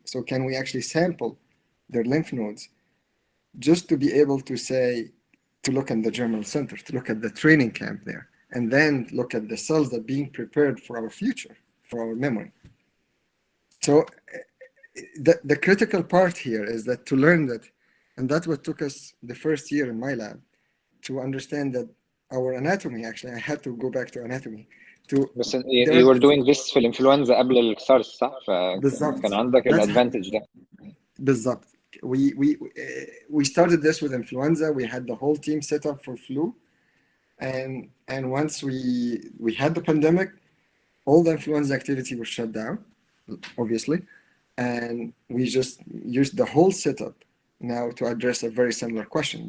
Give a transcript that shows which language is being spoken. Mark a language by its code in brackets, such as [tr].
[en] So can we actually sample their lymph nodes just to be able to look at the germinal center, to look at the training camp there, and then look at the cells that are being prepared for our future, for our memory. So the critical part here is that to learn that, and that's what took us the first year in my lab, to understand that our anatomy, actually, I had to go back to anatomy. [ar] بس [en] you were doing this [ar] في الانفلونزا قبل السارس صح؟ فكان عندك الادفانتج ده. بالظبط. [en] We started this with influenza. We had the whole team set up for flu, and once we had the pandemic, all the influenza activity was shut down, obviously, and we just used the whole setup now to address a very similar question.